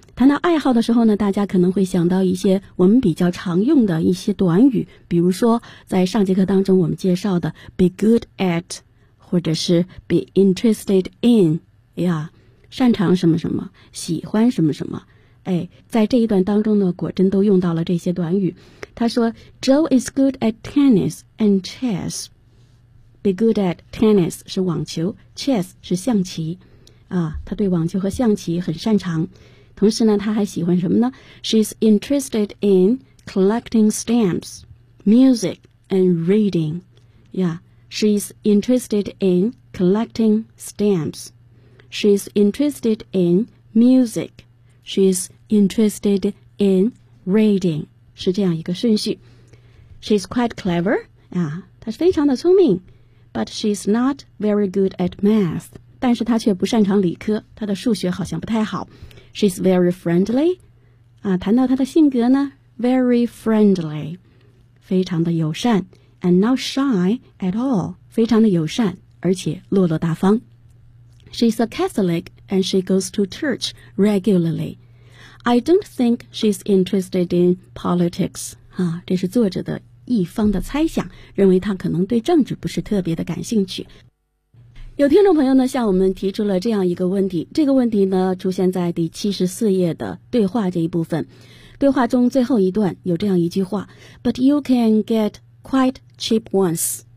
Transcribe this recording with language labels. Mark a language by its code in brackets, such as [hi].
[zh] 谈到爱好的时候呢，大家可能会想到一些我们比较常用的一些短语，比如说在上节课当中我们介绍的 be good at， 或者是 be interested in， 哎呀，擅长什么什么，喜欢什么什么。哎，在这一段当中呢，果真都用到了这些短语。他说 [en] Joe is good at tennis and chess. [zh] Be good at tennis 是网球， chess 是象棋啊，他对网球和象棋很擅长。同时呢，他还喜欢什么呢？ [en] She's interested in collecting stamps, music and reading. Yeah, she's interested in collecting stamps. She's interested in music. She'sinterested in reading [zh] 是这样一个顺序。 [en] She's quite clever [zh] 啊，她是非常的聪明。 [en] But she's not very good at math [zh] 但是她却不擅长理科，她的数学好像不太好。 She's very friendly 啊，谈到她的性格呢， very friendly 非常的友善。 [en] And not shy at all [zh] 非常的友善，而且落落大方。 [en] She's a Catholic and she goes to church regularlyI don't think she's interested in politics. [zh] 啊，这是作者的一方的猜想，认为她可能对政治不是特别的感兴趣。有听众朋友呢，向我们提出了这样一个问题，这个问题呢，出现在第74页的对话这一部分。对话中最后一段有这样一句话 [en] But you can get quite cheap ones.